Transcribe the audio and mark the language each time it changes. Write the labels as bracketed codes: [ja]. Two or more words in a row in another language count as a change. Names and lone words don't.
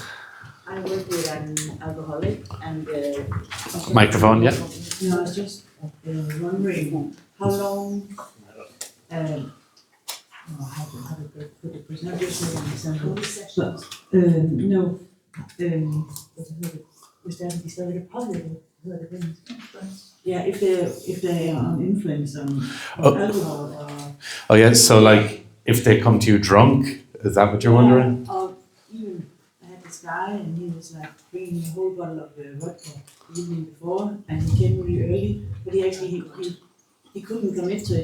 [en] I work with an alcoholic and Microphone, yeah. you know, I was just wondering how long how to put the person, I'm just saying example. No, [da] hvis de stadig påvirket, hedder det den? [en] Yeah, if they are on influence on alcohol or... Oh yeah, so like if they come to you drunk, is that what you're wondering? Or even I had this guy and he was like bringing a whole bottle of vodka the evening before and he came really early, but he couldn't commit to it.